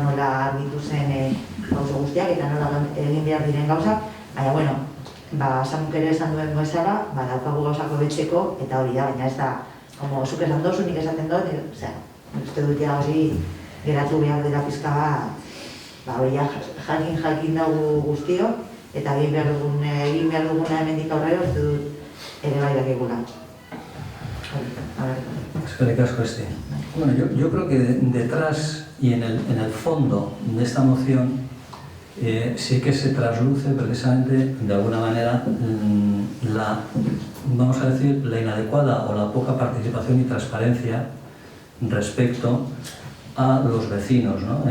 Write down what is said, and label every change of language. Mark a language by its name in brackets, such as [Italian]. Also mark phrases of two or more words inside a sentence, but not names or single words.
[Basque] nola argitu zen gauza guztiak, eta nola egin behar diren gauzak, baina, Samuk ere esan duen bezala, daukagu gauzako betxeko, eta hori da, baina ez da, zuk esan dozu, nik esaten dut, uste dut hori geratu behar dira pizka hori jakin dugu guztio, eta egin behar duguna hemendik aurrera, uste dut ere bai dakigula. Eskerrik asko, Esti. [Spanish] Bueno, yo creo que detrás y en el fondo de esta moción sí que se trasluce precisamente, de alguna manera, vamos a decir, la inadecuada o la poca participación y transparencia respecto a los vecinos, ¿no?